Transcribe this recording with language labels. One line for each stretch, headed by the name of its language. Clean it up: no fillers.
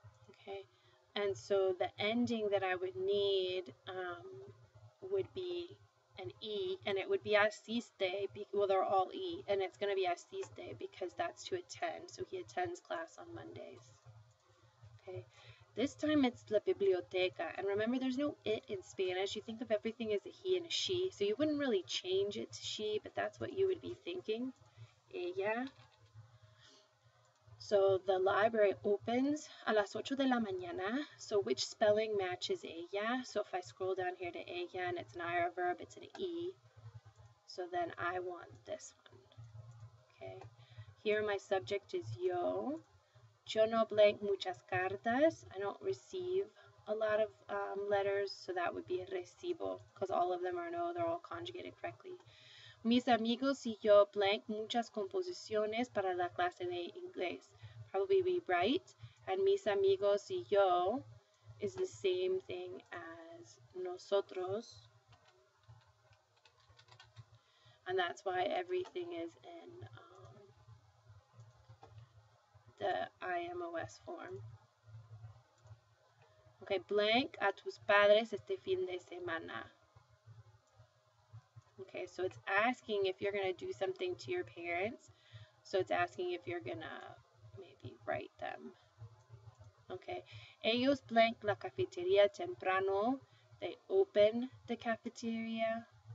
English: Okay. And so the ending that I would need would be an E, and it would be asiste, well, they're all E, and it's going to be asiste because that's to attend, so he attends class on Mondays. Okay, this time it's la biblioteca, and remember there's no it in Spanish. You think of everything as a he and a she, so you wouldn't really change it to she, but that's what you would be thinking.
Spanish: Ella.
English: So the library opens
Spanish: a las 8 de la mañana.
English: So which spelling matches ella? So if I scroll down here to ella and it's an IR verb, it's an E. So then I want this one. Okay. Here my subject is yo.
Spanish: Yo no blank muchas cartas.
English: I don't receive a lot of letters, so that would be recibo because all of them are no, they're all conjugated correctly.
Spanish: Mis amigos y yo blank muchas composiciones para la clase de inglés.
English: Probably be right. And mis amigos y yo is the same thing as nosotros. And that's why everything is in the IMOS form.
Spanish: Okay, blank a tus padres este fin de semana.
English: Okay, so it's asking if you're going to do something to your parents. So it's asking if you're going to maybe write them.
Spanish: Okay, ellos blank la cafetería temprano.
English: They open the cafeteria.